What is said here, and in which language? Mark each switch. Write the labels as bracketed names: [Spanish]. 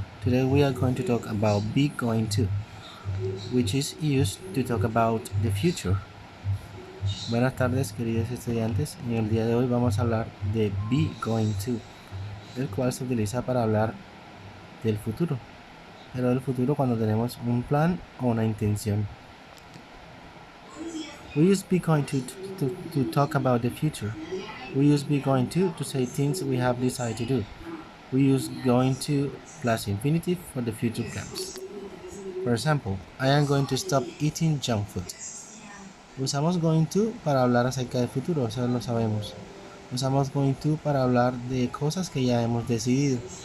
[English] Today we are going to talk about be going to, which is used to talk about the future. [Spanish] Buenas tardes, queridos estudiantes. En el día de hoy vamos a hablar de be going to, el cual se utiliza para hablar del futuro, pero del futuro cuando tenemos un plan o una intención. [English] We use be going to talk about the future. We use be going to say things we have decided to do. We use going to plus infinitive for the future plans. For example, I am going to stop eating junk food. [Spanish] Usamos going to para hablar acerca del futuro, eso lo sabemos. Usamos going to para hablar de cosas que ya hemos decidido.